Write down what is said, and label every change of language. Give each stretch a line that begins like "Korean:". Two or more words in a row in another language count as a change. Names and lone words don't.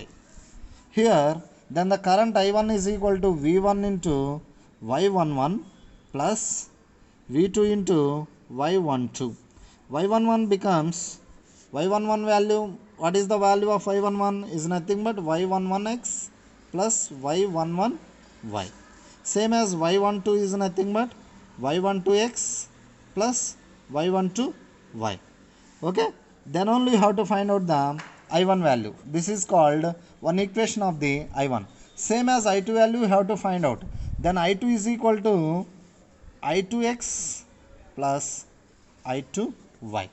English: Here then the current I1 is equal to V1 into Y11 plus V2 into Y12. Y11 becomes Y11 value. What is the value of Y11? Is nothing but Y11x plus y11y. Same as y12 is nothing but y12x plus y12y. Okay, then only you have to find out the I1 value. This is called one equation of the I1. Same as I2 value you have to find out. Then I2 is equal to I2x plus I2y.